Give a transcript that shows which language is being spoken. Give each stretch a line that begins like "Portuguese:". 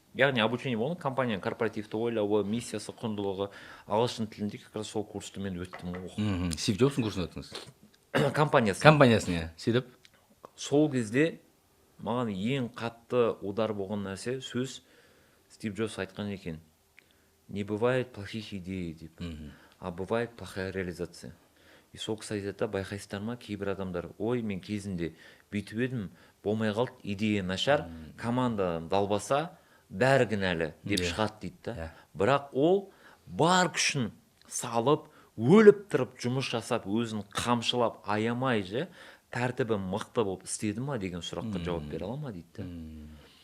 Kazakh: Яғни обучение болған, компанияның корпоративті ойлауы, миссиясы, құндылығы, ағылшын тілінде
Russian: как раз
Kazakh: сол курсты мен өттім оқып. Стив Джобстың курсын өттіңіз? Компаниясын, сөйтіп? Сол кезде маған ең қатты удар болған нәрсе сөз Стив Джобс айтқан екен.
Russian: Не бывает плохих идей,
Kazakh: деп.
Russian: А бывает плохая реализация.
Kazakh: И сол кісі айтады, байқайсыздар ма, кейбір адамдар, ой, мен кезінде бүйтіп едім, болмай қалды, идея нашар, команда далбаса, бәрі кінәлі деп шығады дейді да. Бірақ ол бар күшін салып, өліп тұрып жұмыс жасап, өзін қамшылап, аямай же, тәртібі мықты болып істеді ма деген сұраққа жауап бере ала ма дейді да.